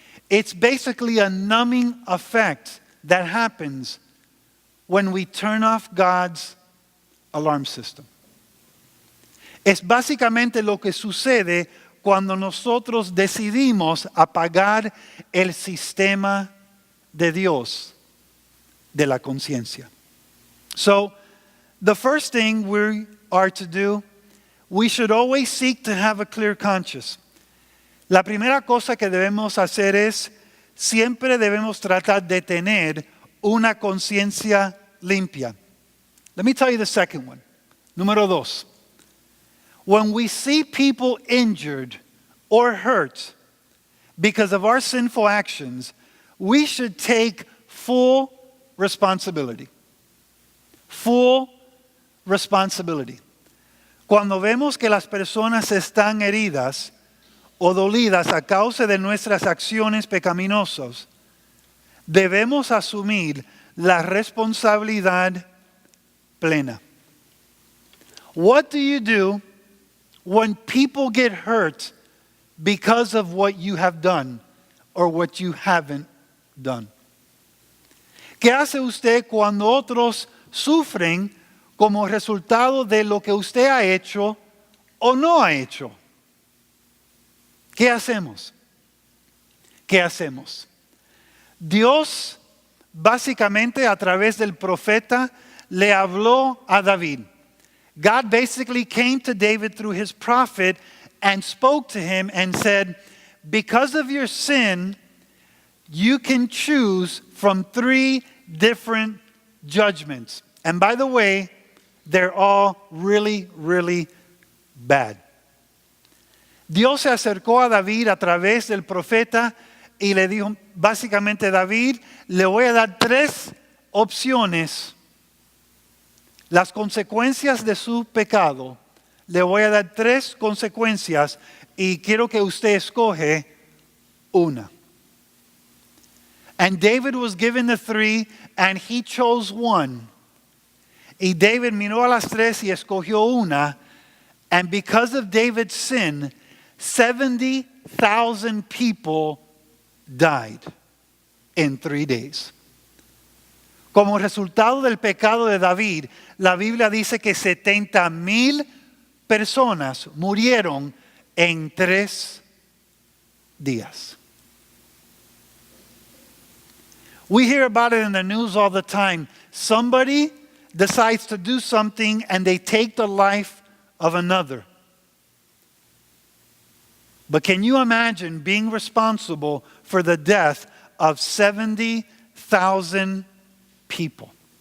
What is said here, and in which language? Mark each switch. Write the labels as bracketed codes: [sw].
[en] It's basically a numbing effect that happens when we turn off God's alarm system. [es] Es básicamente lo que sucede cuando nosotros decidimos apagar el sistema de Dios de la conciencia. [en] So, the first thing we are to do, we should always seek to have a clear conscience. [es] La primera cosa que debemos hacer es, siempre debemos tratar de tener una conciencia limpia. [en] Let me tell you the second one. [es] Número 2. [en] When we see people injured or hurt because of our sinful actions, we should take full responsibility. Full responsibility. [es] Cuando vemos que las personas están heridas o dolidas a causa de nuestras acciones pecaminosas, debemos asumir la responsabilidad plena. [en] What do you do when people get hurt because of what you have done or what you haven't done? [es] ¿Qué hace usted cuando otros sufren como resultado de lo que usted ha hecho o no ha hecho? ¿Qué hacemos? ¿Qué hacemos? Dios básicamente a través del profeta le habló a David. [en] God basically came to David through his prophet and spoke to him and said, because of your sin, you can choose from 3 different judgments. And by the way, they're all really, really bad. [es] Dios se acercó a David a través del profeta y le dijo, básicamente, David, le voy a dar 3 opciones. Las consecuencias de su pecado, le voy a dar 3 consecuencias y quiero que usted escoge una. [en] And David was given the 3 and he chose one. [es] Y David miró a las 3 y escogió una. [en] And because of David's sin, 70,000 people died in 3 days. [es] Como resultado del pecado de David, la Biblia dice que 70,000 personas murieron en 3 días. [en] We hear about it in the news all the time. Somebody decides to do something and they take the life of another. But can you imagine being responsible for the death of 70,000 people?